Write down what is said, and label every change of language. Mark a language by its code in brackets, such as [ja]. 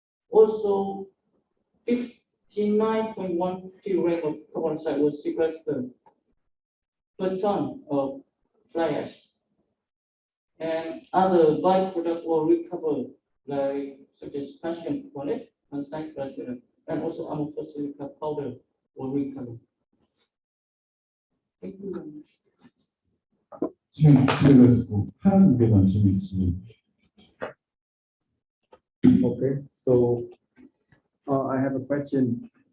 [en] Also, 59.1 kilogram of carbon dioxide was sequestered per ton of fly ash. And other byproducts were recovered, like such as calcium carbonate and cyclotron, and also amorphous silica powder were recovered. Thank you very much. [ko] 시간 준비되었고 하나 두 개만 질문 있으시면. [en] Okay, so I have a question.